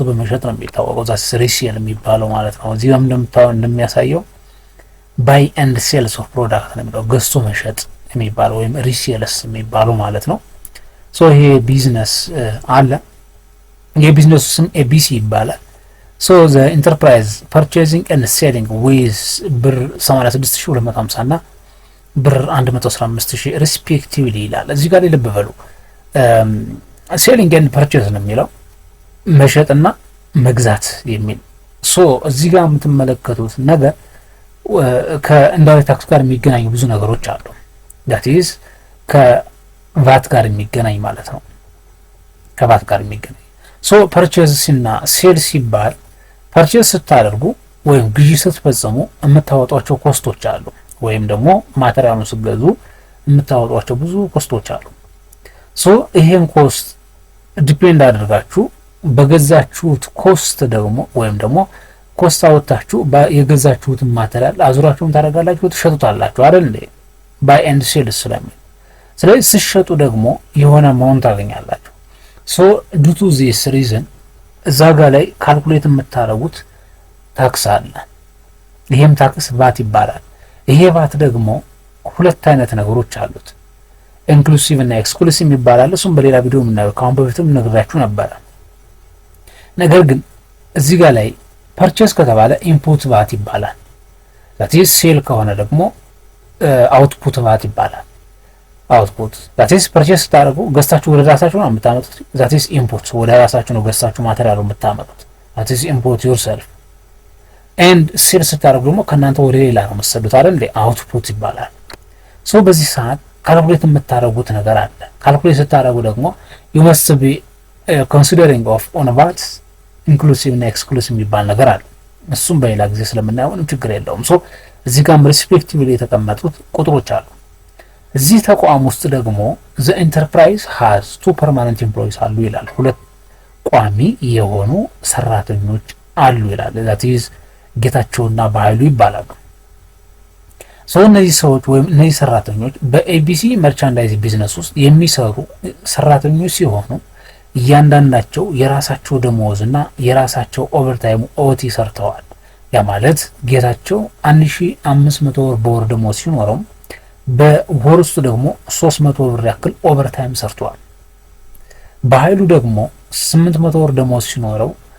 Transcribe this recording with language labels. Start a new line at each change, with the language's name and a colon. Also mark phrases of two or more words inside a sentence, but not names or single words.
Amharic: በመሸጥ ነው የሚታወቀው።
English: that's resale
Amharic: የሚባለው ማለት ነው። እዚህ ጋር እንደሚያሳየው
English: buy and sales of product
Amharic: ነው የሚለው ገዝቶ መሸጥ የሚባለው ወይም ሪሴልስ የሚባለው ማለት ነው። ይሄ ቢዝነስ አለ። ይሄ ቢዝነሱ ስም ኤቢሲ ይባላል።
English: the enterprise purchasing and selling with
Amharic: ብር 86250 እና ብር 115000 respectively ይላል። እዚህ ጋር ልብ በሉ
English: selling and purchase
Amharic: ነው የሚለው መሸጥና መግዛት የሚል እዚህ ጋር የምትመለከቱት ነገር ከኢንዳይሬክት ታክስ ጋር የሚገናኙ ብዙ ነገሮች አሉ።
English: that is
Amharic: ከቫት ጋር የሚገናኝ ማለት ነው። ከቫት ጋር የሚገናኝ purchase እና sales ሲባል purchase ስታደርጉ ወይም ግዢ ስትፈጽሙ የምታወጧቸው ኮስቶች አሉ ወይም ደግሞ ማቴሪያሉን ስትገዙ የምታወጧቸው ብዙ ኮስቶች አሉ። ይሄን ኮስት ዲፔንድ አድርጋችሁ በገዛችሁት ኮስት ደግሞ ወይም ደግሞ ኮስት አወጣችሁ የገዛችሁትን ማቴሪያል አዙራችሁን ታደርጋላችሁ ትሸጡታላችሁ አይደል እንዴ?
English: buy and sales
Amharic: ስለሚል ስለዚህ ሲሸጡ ደግሞ የሆነ ማውንት ታገኛላችሁ።
English: due to this reason
Amharic: እዛ ጋር ላይ ካልኩሌት የምታረጉት ታክስ አለ። ይሄም ታክስ ቫት ይባላል። ይሄ ቫት ደግሞ ሁለት አይነት ነገሮች አሉት፣ ኢንክሉሲቭ እና ኤክስክሉሲቭ ይባላል። እሱም በሌላ ቪዲዮ ምናየው ካሁን በፊትም ነግራችሁ ነበር። ነገር ግን እዚህ ጋር ላይ ፐርቼስ ከተባለ
English: input VAT
Amharic: ይባላል።
English: that is
Amharic: ሴል ከሆነ ደግሞ
English: output VAT
Amharic: ይባላል። አውትፑት
English: that is
Amharic: ፐርቼስ ታደርጉ ገዝታችሁ ወደ ራሳችሁ ነው የምታመጡት።
English: that is
Amharic: ኢንፑት ወደ ራሳችሁ ነው ገዝታችሁ ማቴሪያሉን የምታመጡት።
English: that is import yourself and
Amharic: ሴል ስታደርጉ ደግሞ ከናንተ ወደ ሌላ ነው የምትሰዱት አይደል እንዴ? አውትፑት ይባላል። በዚህ ሰዓት ካልኩሌት የምታደርጉት ነገር አለ። ካልኩሌት ስታደርጉ ደግሞ
English: you must be considering of on VAT
Amharic: ኢንክሉሲቭ እና ኤክስክሉሲቭ የሚባል ነገር አለ። እሱም በሌላ ጊዜ ስለምናየው ምንም ችግር የለውም። እዚህ ጋር ሪስፔክቲቭሊ የተቀመጡት ቁጥሮች አሉ። እዚህ ተቋም ውስጥ ደግሞ
English: the enterprise has two permanent employees
Amharic: አሉ ይላል። ሁለት ቋሚ የሆኑ ሰራተኞች አሉ ይላል።
English: that is
Amharic: ጌታቸውና በኃይሉ ይባላሉ። ሰው እነዚህ ሰዎች ወይም እነዚህ ሰራተኞች በኤቢሲ መርቻንዳይዝ ቢዝነስ ውስጥ የሚሰሩ ሰራተኞች ሲሆኑ እያንዳንዳቸው የራሳቸው ደሞዝ እና የራሳቸው ኦቨርታይም ኦቲ ሰርተዋል። ያ ማለት ጌታቸው 1500 ብር በወር ደሞዝ ሲኖረው በወር ውስጥ ደግሞ 300 ብር ያክል ኦቨርታይም ሰርቷል። በኃይሉ ደግሞ 800 ብር ደሞዝ ሲኖረው